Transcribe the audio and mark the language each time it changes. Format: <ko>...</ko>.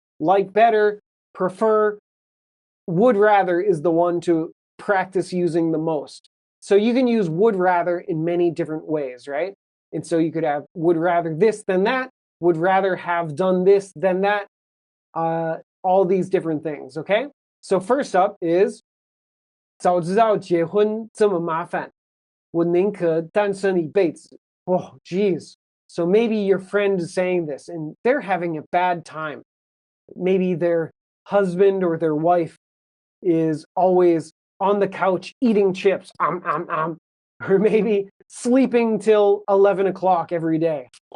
<en>Like better, prefer, would rather is the one to practice using the most. So you can use would rather in many different ways, right? And so you could have would rather this than that, would rather have done this than that, all these different things, okay? So first up is</en> <zh>早知道结婚这么麻烦，我宁可单身一辈子.</zh> <en>Oh, geez. So maybe your friend is saying this and they're having a bad time. Maybe their husband or their wife is always on the couch eating chips, or maybe sleeping till 11 o'clock every day.</en>